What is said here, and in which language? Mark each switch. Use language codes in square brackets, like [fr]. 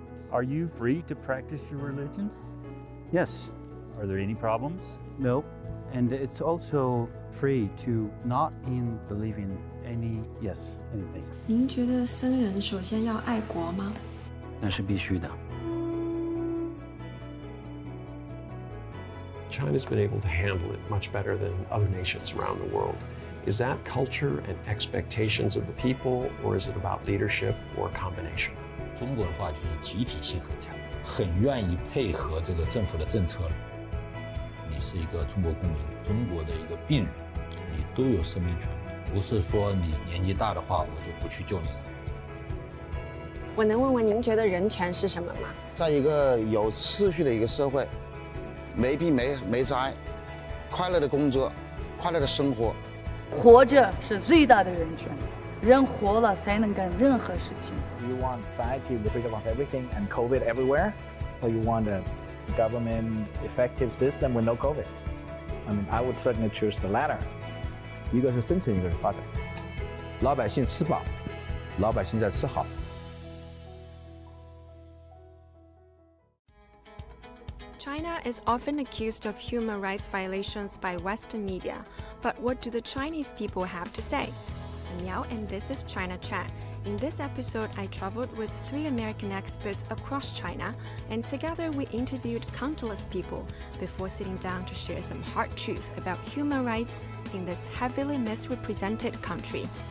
[en] Are you free to practice your religion? Yes. Are there any problems? No. And it's also free to not believe in anything. [zh] 您觉得僧人首先要爱国吗？那是必须的。 [en] China's been able to handle it much better than other nations around the world. Is that culture and expectations of the people, or is it about leadership or a combination? [zh] 中国的话就是集体性很强，很愿意配合这个政府的政策。你是一个中国公民，中国的一个病人，你都有生命权，不是说你年纪大的话，我就不去救你了。我能问问您觉得人权是什么吗？在一个有秩序的一个社会，没病没灾，快乐的工作，快乐的生活。活着是最大的人权，人活了才能干任何事情。 [en] You want society with freedom of everything and COVID everywhere, or you want a government effective system with no COVID? I mean, I would certainly choose the latter. [zh] 一个是生存，一个是发展。老百姓吃饱，老百姓在吃好。 [en] China is often accused of human rights violations by Western media, but what do the Chinese people have to say? I'm Miao, and this is China Chat. In this episode, I traveled with 3 American experts across China, and together we interviewed countless people before sitting down to share some hard truths about human rights in this heavily misrepresented country.